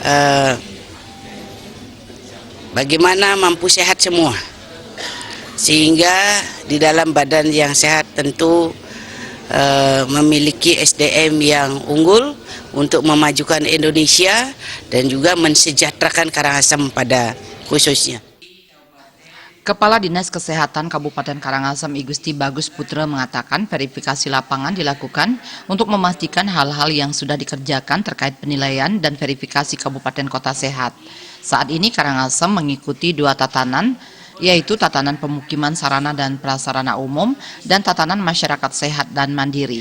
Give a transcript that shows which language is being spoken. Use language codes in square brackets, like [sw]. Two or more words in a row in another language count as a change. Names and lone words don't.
[id] bagaimana mampu sehat semua, sehingga di dalam badan yang sehat tentu memiliki SDM yang unggul untuk memajukan Indonesia dan juga mensejahterakan Karangasem pada khususnya. Kepala Dinas Kesehatan Kabupaten Karangasem I Gusti Bagus Putra mengatakan verifikasi lapangan dilakukan untuk memastikan hal-hal yang sudah dikerjakan terkait penilaian dan verifikasi Kabupaten Kota Sehat. Saat ini Karangasem mengikuti 2 tatanan, yaitu tatanan pemukiman sarana dan prasarana umum dan tatanan masyarakat sehat dan mandiri.